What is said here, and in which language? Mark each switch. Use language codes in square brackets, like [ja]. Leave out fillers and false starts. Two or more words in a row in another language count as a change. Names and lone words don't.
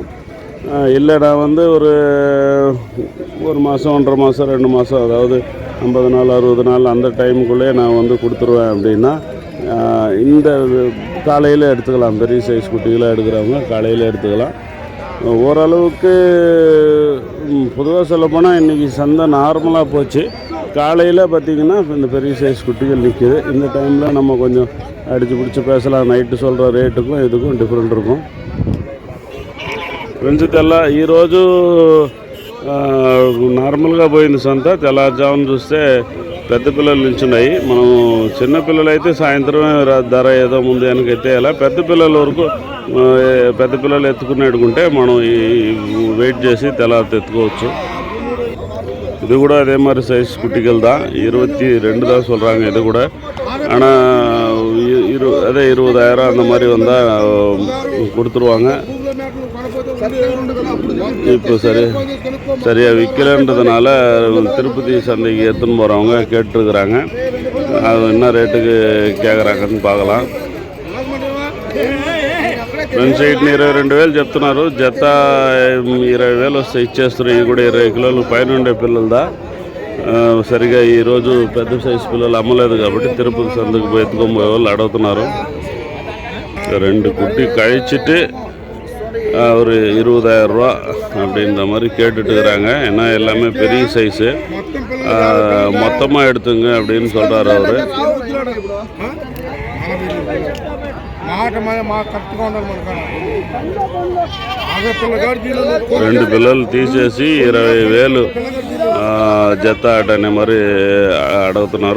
[ta] இல்லை, நான் வந்து ஒரு மாதம் 1.5 மாதம் 2 மாதம், அதாவது 50 நாள் 60 நாள் அந்த டைமுக்குள்ளே நான் வந்து கொடுத்துருவேன் அப்படின்னா இந்த காலையில் எடுத்துக்கலாம். பெரிய சைஸ் குட்டிகளாக எடுக்கிறவங்க காலையில் எடுத்துக்கலாம். ஓரளவுக்கு பொதுவாக சொல்லப்போனால் இன்றைக்கி சந்தை நார்மலாக போச்சு. காலையில் பார்த்திங்கன்னா இந்த பெரிய சைஸ் குட்டிகள் நிற்கிது. இந்த டைமில் நம்ம கொஞ்சம் அடித்து பிடிச்சி பேசலாம். నైట్ சொல்கிற రేటుக்கும் இதுக்கும் డిఫరెంట్ இருக்கும். [te] ఫ్రెండ్స్, ఈరోజు నార్మల్గా పోయింది సంత. తెల్లవారుజామున చూస్తే పెద్ద పిల్లలు నిల్చున్నాయి. మనం చిన్నపిల్లలు అయితే సాయంత్రమే ధర ఏదో ముందు వెనకైతే అలా, పెద్ద పిల్లల వరకు పెద్ద పిల్లలు ఎత్తుకునేటుకుంటే మనం వెయిట్ చేసి తెల్లారితే ఎత్తుకోవచ్చు. [ta] இது கூட அதே மாதிரி சைஸ் குட்டிகள் தான். 22 தான் சொல்கிறாங்க. இது கூட ஆனால் அதே 20,000 அந்த மாதிரி வந்தால் கொடுத்துருவாங்க. இப்போ சரியாக விற்கலன்றதுனால திருப்பதி சந்தைக்கு எடுத்துன்னு போகிறவங்க கேட்டுருக்குறாங்க. அது என்ன ரேட்டுக்கு கேட்குறாங்கன்னு பார்க்கலாம். [te] ఫ్రెండ్స్, వీటిని 22,000 చెప్తున్నారు. జత 20,000 వస్తే ఇచ్చేస్తారు. ఇవి కూడా 20 కిలోలు పైన ఉండే పిల్లలదా. సరిగా ఈరోజు పెద్ద సైజు పిల్లలు అమ్మలేదు కాబట్టి తిరుపతి సందుకు పోయి ఎత్తుకొని పోయే వాళ్ళు అడుగుతున్నారు. [ta] 2 குட்டி கழிச்சிட்டு ஒரு 20,000 ரூபா அப்படின்ற மாதிரி கேட்டுட்டுருக்குறாங்க. ஏன்னா எல்லாமே பெரிய சைஸு, மொத்தமாக எடுத்துங்க அப்படின்னு சொல்கிறாரு அவர். [te] 2 పిల్లలు తీసేసి 20,000 జత అనే మరి అడుగుతున్నారు.